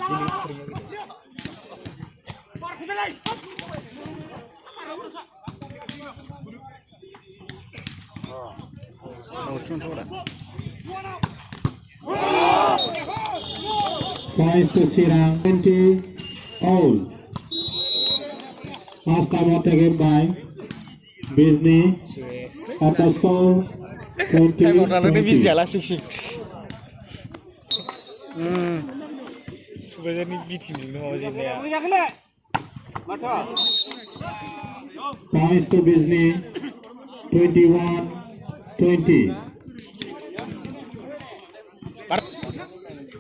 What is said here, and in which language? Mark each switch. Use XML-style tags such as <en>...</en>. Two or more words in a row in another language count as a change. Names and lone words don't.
<en>to Shirang, 20-all. Last time out again by Bizni at the score 20-20.</en> <brx>सुबह बिथिंजोंनो माबा जेननाया</brx> <en>Points to Bizni, 21-20.</en>